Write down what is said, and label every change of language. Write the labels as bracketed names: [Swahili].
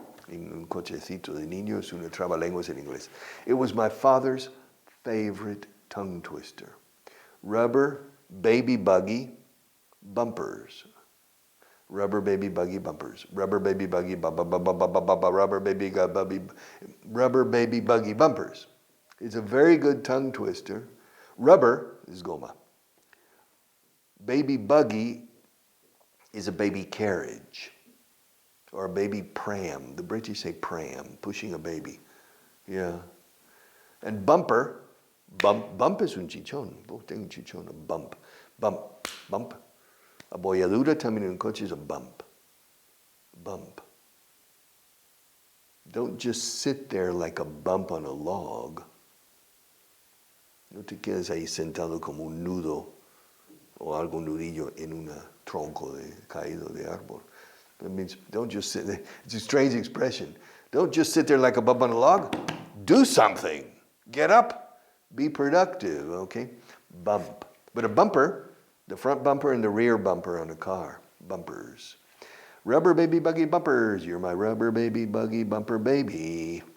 [Spanish] En un cochecito de niño es una trabalenguas en inglés. [English] It was my father's favorite tongue twister. Rubber baby buggy bumpers. Rubber baby buggy bumpers. Rubber baby buggy rubber baby buggy bumpers. It's a very good tongue twister. Rubber is goma. Baby buggy is a baby carriage. Or a baby pram. The British say pram, pushing a baby. Yeah. And bumper, bump [Spanish] es un chichón. Tengo un chichón, [English] a bump. Bump. [Spanish] A bolladura también en un coche [English] is a bump. Bump. Don't just sit there like a bump on a log. [Spanish] No te quedes ahí sentado como un nudo o algún nudillo en un tronco caído de árbol. [English] That means don't just sit there. It's a strange expression. Don't just sit there like a bump on a log. Do something. Get up. Be productive, okay? Bump. But a bumper, the front bumper and the rear bumper on a car. Bumpers. Rubber baby buggy bumpers. You're my rubber baby buggy bumper baby.